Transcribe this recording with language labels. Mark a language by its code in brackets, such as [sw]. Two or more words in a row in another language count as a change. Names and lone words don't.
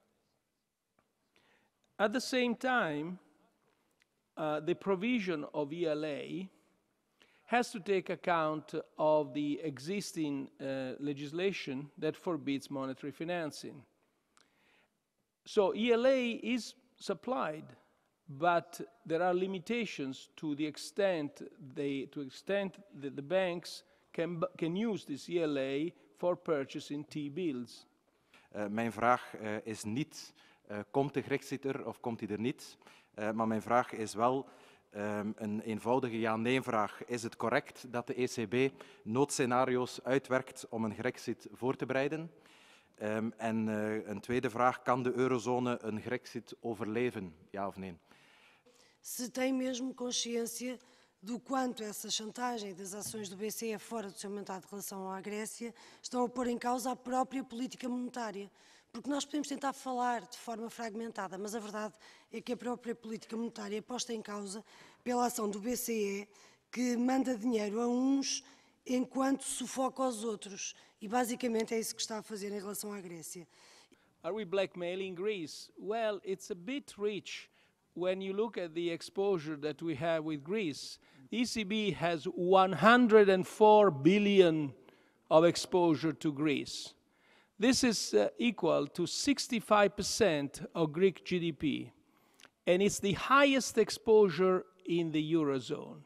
[en] At the same time, the provision of ELA has to take account of the existing legislation that forbids monetary financing. So ELA is supplied, but there are limitations to the extent that the banks can use this ELA for purchasing T-bills. [nl] Mijn vraag is niet, komt de Grexit er of komt hij er niet? Maar mijn vraag is wel een eenvoudige ja-nee-vraag. Is het correct dat de ECB noodscenario's uitwerkt om een Grexit voor te bereiden? En een tweede vraag, kan de eurozone een Grexit overleven, ja of nee? [pt] Se tem mesmo consciência do quanto essa chantagem das ações do BCE fora do seu mandato de relação à Grécia estão a pôr em causa a própria política monetária. Porque nós podemos tentar falar de forma fragmentada, mas a verdade é que a própria política monetária é posta em causa pela ação do BCE, que manda dinheiro a uns enquanto sufoca os outros. E basicamente é isso que está a fazer em relação à Grécia. [en] Are we blackmailing Greece? Well, it's a bit rich when you look at the exposure that we have with Greece. The ECB has 104 billion of exposure to Greece. This is equal to 65% of Greek GDP, and it's the highest exposure in the Eurozone.